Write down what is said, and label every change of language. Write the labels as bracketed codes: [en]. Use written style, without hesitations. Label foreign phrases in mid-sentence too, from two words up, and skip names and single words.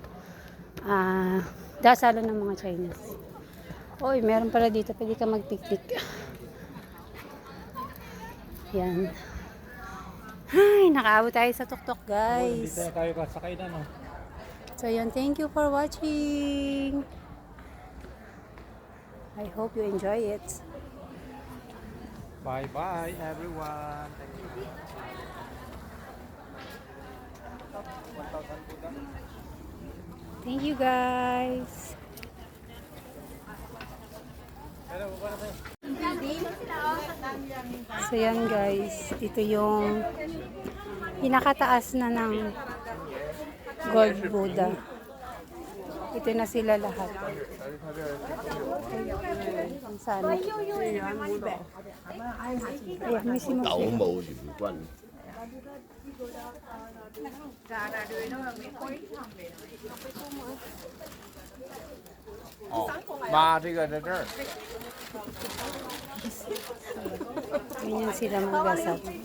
[tl] Dasalan ng mga Chinese. Oy, meron pala dito. Pwede ka mag-picnic. Yan. Ay, nakaabot tayo sa tuktok, guys. Dito na tayo kasakay na, no? So, yun. [en] Thank you for watching. I hope you enjoy it. Bye-bye, everyone. Thank you. Thank you guys. [tl] So yan guys, ito yung pinakataas na ng Gold Buddha. Ito na sila lahat. Sana. Ayan, may sinusunod. 九冇聯軍。 [zh] 哦，妈，这个在这儿。 [tl] Ganyan sila magdasal.